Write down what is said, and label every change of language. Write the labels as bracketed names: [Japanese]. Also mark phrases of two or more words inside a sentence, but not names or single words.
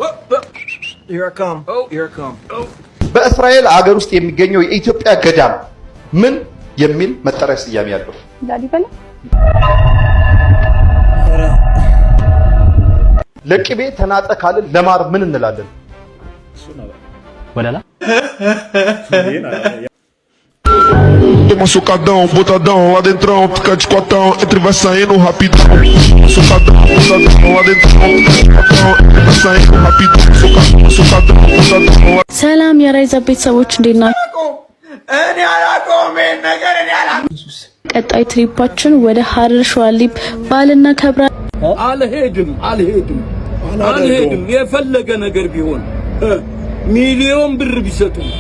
[Amharic] በእስራኤል ሀገር ውስጥ የሚገኘው የኢትዮጵያ ገዳም ምን የሚል መጠሪያ ስያሜ ያለው? ላሊበላ። ለቅቤ ተናጠ ካልን ለማር ምን እንላለን? ወላላ [Portuguese] Sucadão, botadão, lá dentro, fica de cotão, entre vai saindo rapidão. Sucadão, botadão, lá dentro, fica de cotão, entre vai saindo rapidão. Sucadão, botadão. [Amharic] ሰላም የራይዛ ቤተሰቦች እንዴት ናችሁ? እኔ አላቆም ነገር እኔ ቀጣይ ትሪፓችን ወደ ሀረር ሸዋሊብ ባልና ከብራ አልሄድም የፈለገ ነገር ቢሆን ሚሊዮን ብር ቢሰጡ